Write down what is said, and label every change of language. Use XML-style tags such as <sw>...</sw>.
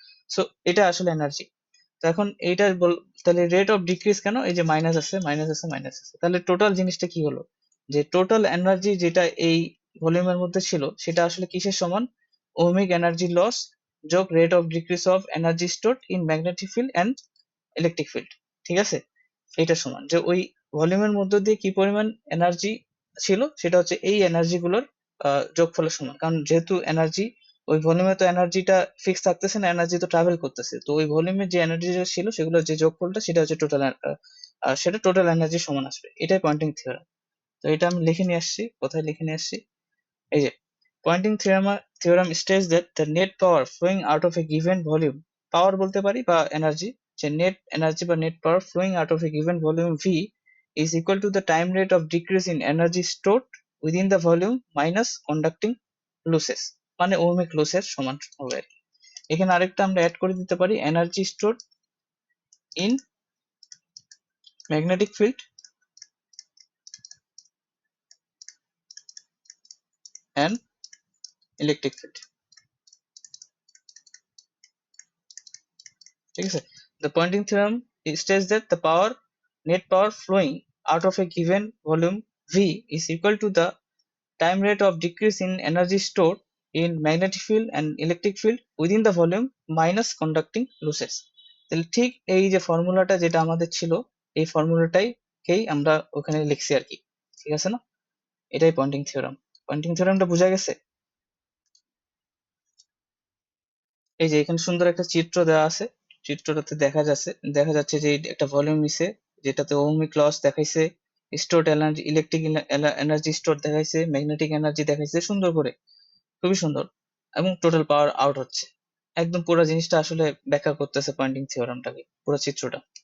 <bn>So এটা আসলে energy. তো এখন এইটা তাহলে রেট অফ ডিক্রিজ কেন, এই যে মাইনাস আছে মাইনাস আছে মাইনাস আছে, তাহলে টোটাল জিনিসটা কি হলো, যে টোটাল এনার্জি যেটা এই ভলিউমের মধ্যে ছিল সেটা আসলে কিসের সমান, ওহমিক এনার্জি লস যোগ rate of decrease of energy stored in magnetic field and electric field, ঠিক আছে, এটা সমান যে ওই ভলিউমের মধ্য দিয়ে কি পরিমাণ এনার্জি ছিল সেটা হচ্ছে এই এনার্জি গুলোর যোগফলের সমান, কারণ যেহেতু এনার্জি ওই ভলিউমে তো এনার্জিটা ফিক্স থাকতেছে না, এনার্জি তো ট্রাভেল করতেছে, তো ওই ভলিউমে যে এনার্জিটা ছিল সেগুলোর যে যোগফলটা সেটা হচ্ছে টোটাল, সেটা টোটাল এনার্জি সমান আসবে, এটাই পয়েন্টিং থিওরেম। তো এটা আমি লিখে নিয়ে আসছি, কোথায় লিখে নিয়ে আসছি, এই যে Poynting theorem</bn> <en>states that the net power flowing out of a given volume,</en> <bn>পাওয়ার বলতে পারি বা এনার্জি, যে নেট এনার্জি বা net power</bn> <en>flowing out of a given volume v is equal to the time rate of decrease in energy stored within the volume minus conducting losses,</en> <bn>মানে ohmic লসের সমান হবে আর কি। এখানে আরেকটা আমরা অ্যাড করে দিতে পারি, energy</bn> <en>stored in magnetic field and electric field,</en> <bn>ঠিক আছে।</bn> <en>The Poynting theorem states that the net power flowing out of a given volume V is equal to the time rate of decrease in energy stored in magnetic field and electric field within the volume minus conducting losses।</en> <bn>তাহলে ঠিক এই যে ফর্মুলাটা যেটা আমাদের ছিল, এই ফর্মুলাটাকেই আমরা ওখানে লিখছি আর কি, ঠিক আছে না, এটাই পয়েন্টিং থিওরাম। পয়েন্টিং থিওরামটা বোঝা গেছে? এই যে এখানে সুন্দর একটা চিত্র দেওয়া আছে, চিত্রটাতে দেখা যাচ্ছে যে একটা ভলিউম নিছে, যেটাতে ওহমিক লস দেখাইছে, stored energy, electric energy store দেখাইছে, ম্যাগনেটিক এনার্জি দেখাইছে সুন্দর করে, খুবই সুন্দর, এবং টোটাল পাওয়ার আউট হচ্ছে, একদম পুরো জিনিসটা আসলে ব্যাখ্যা করতেছে পয়েন্টিং থিওরামটাকে, পুরো চিত্রটা।</bn>